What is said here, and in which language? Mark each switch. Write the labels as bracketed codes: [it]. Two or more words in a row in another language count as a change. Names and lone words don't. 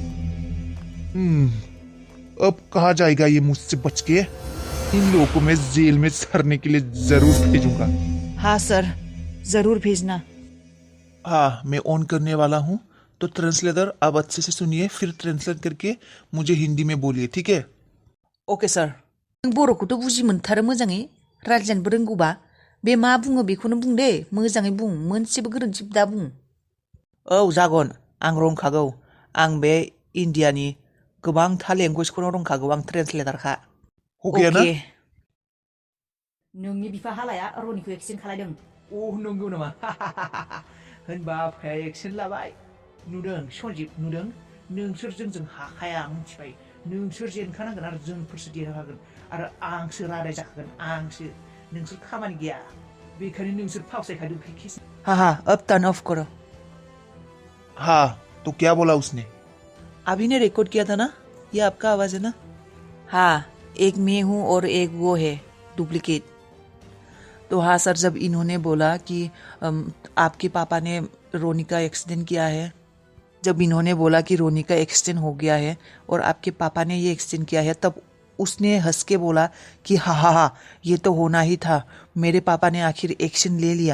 [hi] अब कहाँ जाएगा ये मुझसे बच के? इन लोगों को मैं जेल में सड़ने के लिए जरूर भेजूंगा। हाँ सर, जरूर भेजना। हाँ, मैं ऑन करने वाला हूँ। तो ट्रांसलेटर आप अच्छे से सुनिए, फिर ट्रांसलेट करके मुझे हिंदी में बोलिए, ठीक है? [en] okay sir. [brx] नों बर'खौथ' बुजि मोनथारो मोजाङै, रायज्लायनोबो रोंगौबा बे मा बुङो बेखौनो बुं दे, मोजाङै बुं, मोनसेबो गोरोन्थि दा बुं। औ जागोन, आं रोंखागौ, आं बे इन्डियानि गोबांथा लेंगुवेजखौनो रोंखागौ, आं ट्रेन्सलेटारखा। [hi] हो गया ना? [brx] नोंनि बिफा हालाया रनिखौ एक्सिडेन्ट खालायदों। अ नंगौ नामा? होनबा आफाया एक्सिडेन्ट लाबाय। नुदों सन्जिब, नुदों? नोंसोर जोंजों हाखाया, आं मिथिबाय। नोंसोर जेनखानांगोन आरो जोंफोरसो देरहागोन आरो आंसो रादाय जाखागोन, आंसो। नोंसोर खामानि गैया, बेखायनो नोंसोर फावसायखादों प्रेक्टिस। [hi] हाँ हाँ, अब टर्न ऑफ करो। हाँ, तो क्या बोला उसने? अभी ने रिकॉर्ड किया था ना, ये आपका आवाज है ना? हाँ, एक मैं हूँ और एक वो है डुप्लीकेट। तो हाँ सर, जब इन्होंने बोला कि आपके पापा ने रोनी का एक्सीडेंट किया है, जब इन्होंने बोला कि रोनी का एक्सीडेंट हो गया है और आपके पापा ने ये एक्सीडेंट किया है, तब उसने हंस के बोला कि हाँ हाँ हाँ, ये तो होना ही था, मेरे पापा ने आखिर एक्शन ले लिया।